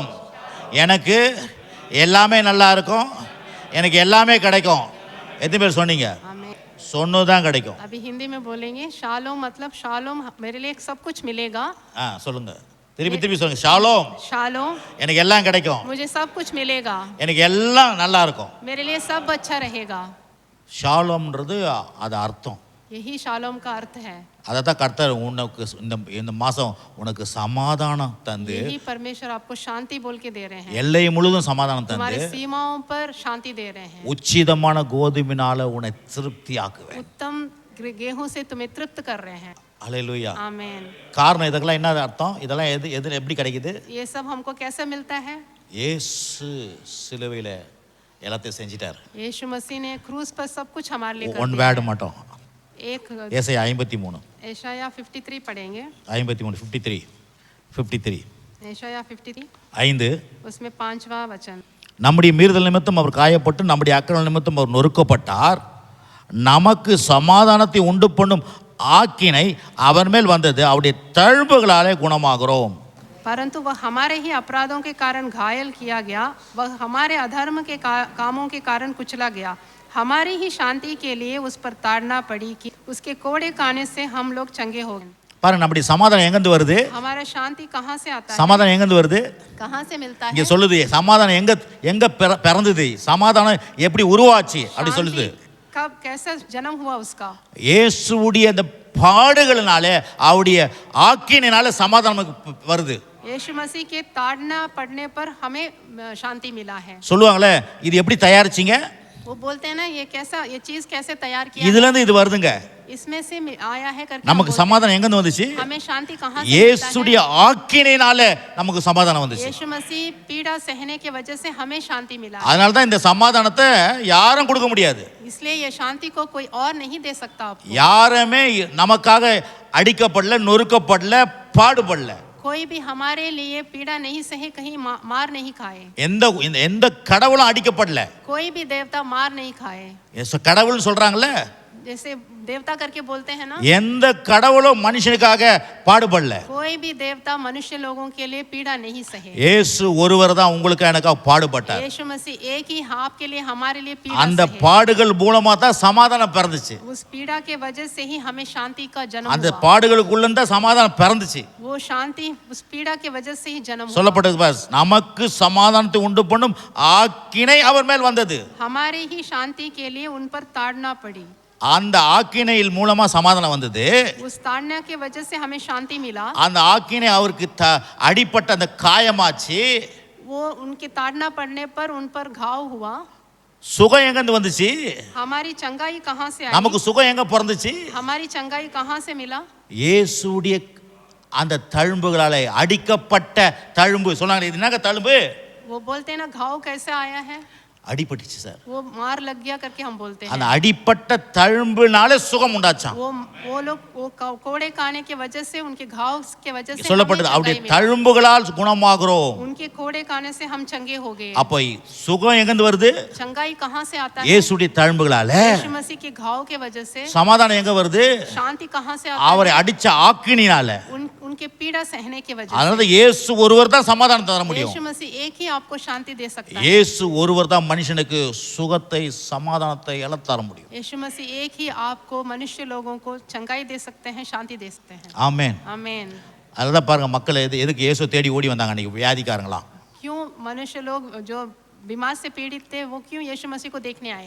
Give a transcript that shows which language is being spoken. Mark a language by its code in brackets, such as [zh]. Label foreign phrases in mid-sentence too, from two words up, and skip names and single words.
[ta] எனக்கு எல்லாமே நல்லா இருக்கும், எனக்கு எல்லாமே கிடைக்கும். எத்தனை பேர் சொன்னீங்க? சொன்னதான் கிடைக்கும். [hi] अभी हिंदी में बोलेंगे शालोम मतलब शालोम मेरे लिए सब कुछ मिलेगा। [ta] சொல்லுங்க, திருப்பி சொல்லுங்க. ஷாலோம். [hi] शालोम [ta] எனக்கு எல்லாம் கிடைக்கும், [hi] मुझे सब कुछ मिलेगा, [ta] எனக்கு எல்லாம் நல்லா இருக்கும். [hi] मेरे लिए सब अच्छा रहेगा। [ta] ஷாலோம்ன்றது அது அர்த்தம். [hi] यही शालोम का अर्थ है। [ta] அததான் கர்த்தர் உனக்கு இந்த மாசம் உனக்கு சமாதானம் தந்து, [hi] यही परमेश्वर आपको शांति बोल के दे रहे हैं। [ta] எல்லை முழுதும் சமாதானம் தந்து, [hi] तुम्हारी सीमाओं पर शांति दे रहे हैं। [ta] உச்சிதமான கோதுமையினால உன்னை திருப்தியாக்குவேன். [hi] उत्तम गेहूं से तुम्हें तृप्त कर रहे हैं। [ta] ஹல்லேலூயா. [hi] आमीन। [ta] காரணம் இதுக்கெல்லாம் என்ன அர்த்தம்? இதெல்லாம் எப்படி கிடைக்குது? [hi] ये सब हमको कैसे मिलता है? [ta] இயேசு சிலுவையில எல்லாத்தையும் செஞ்சிட்டார். [hi] यीशु मसीह ने क्रूस पर सब कुछ हमारे लिए कर [ta] ஒன் [hi] दिया [ta] வேர்டு [hi] है। [ta] மட்டும் [hi] एक [ta] ஏசாயா 53 [hi] एशाया 53 पढ़ेंगे। 53 53 एशाया 53 5 उसमें 5वां वचन। [ta] நம்முடைய மீறுதல் நிமித்தம் அவர் காயப்பட்டு நம்முடைய அக்கிரம நிமித்தம் அவர் நொறுக்கப்பட்டார், நமக்கு சமாதானத்தை உண்டு பண்ணும் ஆக்கினை அவர் மேல் வந்தது, அவருடைய தழும்புகளாலே குணமாகிறோம். [hi] परंतु वह हमारे ही अपराधों के कारण घायल किया गया, वह हमारे अधर्म के कामों के कारण कुचला गया, हमारी ही शांति के लिए उस पर ताड़ना पड़ी कि उसके कोड़े खाने से हम लोग चंगे हो गए। [ta] பாருங்க, நம்முடைய சமாதானம் எங்கேருந்து வருது? [hi] हमारा शांति कहाँ से आता है? [ta] சமாதானம் எங்கேருந்து வருது? [hi] कहाँ से मिलता [ta] இங்க [hi] है? [ta] சொல்லுது சமாதானம் எங்க பிறந்தது, சமாதானம் எப்படி உருவாச்சு அப்படி சொல்லுது. [hi] शांति कब कैसा जन्म हुआ उसका? [ta] இயேசுவுடைய அந்த பாடுகளினாலே அவருடைய ஆக்கினினால சமாதானம் வருது. [hi] यीशु मसीह के ताड़ना पड़ने पर हमें शांति मिला है। [ta] சொல்லுவாங்களே, இது எப்படி தயாரிச்சீங்க? [hi] वो बोलते हैं ना, ये चीज कैसे तैयार किया? [ta] இதுல இருந்து இது வருதுங்க. [hi] इसमें से आया है करके [ta] நமக்கு சமாதானம் எங்க இருந்து வந்துச்சு? [hi] हमें शांति कहाँ से मिलता है? [ta] இயேசுடைய ஆக்கினினால நமக்கு சமாதானம் வந்துச்சு. [hi] यीशु मसीह पीड़ा सहने की वजह से हमें शांति मिला। [ta] அதனால தான் இந்த சமாதானத்தை யாரும் கொடுக்க முடியாது. [hi] इसलिए ये शांति को कोई और नहीं दे सकता आपको। [ta] யாருமே நமக்காக அடிக்கப்படல, நொறுக்கப்படல, பாடுபடல. [hi] कोई भी हमारे लिए पीड़ा नहीं सहे, कहीं मार नहीं खाए। [ta] எந்த கடவுளும் அடிக்கப்படல. [hi] कोई भी देवता मार नहीं खाए। [ta] கடவுள்னு சொல்றாங்கல்ல, [hi] जैसे देवता करके बोलते हैं ना, [ta] எந்த கடவுளும் மனுஷனுக்காக பாடுபடல. [hi] कोई भी देवता मनुष्य लोगों के लिए पीड़ा नहीं सहे। [ta] இயேசு ஒருவர் தான் உங்களுக்கு எனக்காக பாடுபட்டார். [hi] यीशु मसीह एक ही आपके लिए हमारे लिए पीड़ा [ta] அந்த [hi] सहे। [ta] பாடுகள் மூலமா தான் சமாதானம் பிறந்துச்சு. [hi] उस पीड़ा के वजह से ही हमें शांति का जन्म [ta] அந்த [hi] हुआ। [ta] பாடுகளுக்குள்ள தான் சமாதானம் பிறந்துச்சு. [hi] वो शांति उस पीड़ा के वजह से ही जन्म हुआ। [ta] சொல்லப்பட்டது பாஸ், நமக்கு சமாதானத்தை உண்டு பண்ணும் ஆக்கினை அவர் மேல் வந்தது. [hi] हमारी ही शांति के लिए उन पर ताड़ना पड़ी। [ta] அந்த ஆக்கினையில் மூலமா சமாதானம் வந்தது. [hi] उस ताड़ना के वजह से हमें शांति मिला। [ta] அந்த ஆக்கினை அவருக்கு அடிப்பட்ட அந்த காயமாச்சு. [hi] वो उनके ताड़ना पड़ने पर उन पर घाव हुआ। [ta] சுகம் எங்க இருந்து வந்துச்சு? [hi] हमारी चंगाई कहाँ से आई? [ta] நமக்கு சுகம் எங்க பிறந்துச்சு? [hi] हमारी चंगाई कहाँ से मिला? [ta] இயேசுடைய அந்த தழும்புகளால அடிக்கப்பட்ட தழும்பு. சொன்னாங்க, இது என்னங்க தழும்பு? [hi] वो बोलते हैं ना, घाव कैसे आया है? [ta] அடிபட்டுச்சு சார். [hi] वो मार लग गया करके हम बोलते हैं। [ta] அந்த அடிப்பட்ட தழும்புனால சுகம் உண்டாச்சாம். [hi] वो लोग वो कोड़े खाने के वजह से, उनके घाव के वजह से [ta] சொல்லப்பட்டது, [hi] हमें [ta] அவருடைய [hi] चंगाई मिला। [ta] தழும்புகளால் குணமாகிறோம். [hi] उनके कोड़े खाने से हम चंगे हो गए। [ta] அப்ப சுகம் எங்க இருந்து வருது? [hi] चंगाई कहाँ से आता है? [ta] இயேசுடைய தழும்புகளால. [hi] यीशु मसीह के घाव के वजह से। [ta] சமாதானம் எங்க வருது? [hi] शांति कहाँ से आता [ta] அவரை [hi] है? [ta] அடிச்ச ஆக்கினினால. [hi] उनके पीड़ा सहने की वजह [ta] அதனால [hi] से। [ta] இயேசு ஒருவர் தான் சமாதானம் தர முடியும். [hi] यीशु मसीह एक ही आपको शांति दे सकता है। [ta] இயேசு ஒருவர் தான் மனுஷனுக்கு சுகத்தை சமாதானத்தை எல்லாம் தர முடியும். [hi] यीशु मसीह एक ही आपको, मनुष्य लोगों को चंगाई दे सकते हैं, शांति दे सकते हैं। [ta] ஆமென். [hi] आमीन। [ta] அதுதான் பாருங்க, மக்கள் எதுக்கு இயேசு தேடி ஓடி வந்தாங்க அன்னைக்கு வியாதிக்காரங்களா? [hi] क्यों मनुष्य लोग जो बीमार से पीड़ित थे, वो क्यों यीशु मसीह को देखने आए?